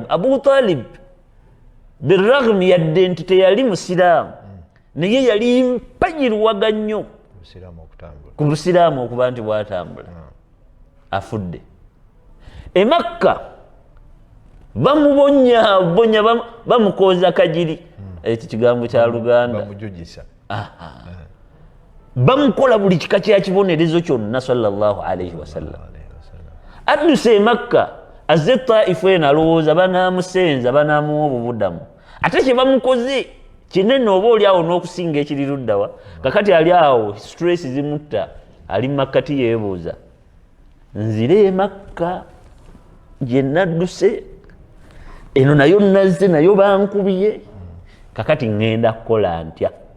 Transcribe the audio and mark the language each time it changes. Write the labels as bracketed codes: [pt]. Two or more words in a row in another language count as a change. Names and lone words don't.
[lg] Abu Talib birragmi yadde nti teyali musiraamu naye yali mpajirwaga nnyo ku busiraamu okuba nti bwatambula. afudde e Makka bamubonyabonya bamukooza kajiri, ekyo kigambo kya Luganda, bamukola buli kika kya kibonerezo kyonna [ar] صلى الله عليه وسلم. [lg] adduse e Makka azze Taifu eno alowooza banaamusenza banaamuwa obubudamu, ate kye bamukoze kinene oba oli awo n'okusinga ekiri luddawa. kakati ali awo stress zimutta, ali Makkati yeebuuza nzire e Makka gye nadduse eno nayo nazze nayo bankubiye, kakati ngenda kukola ntya?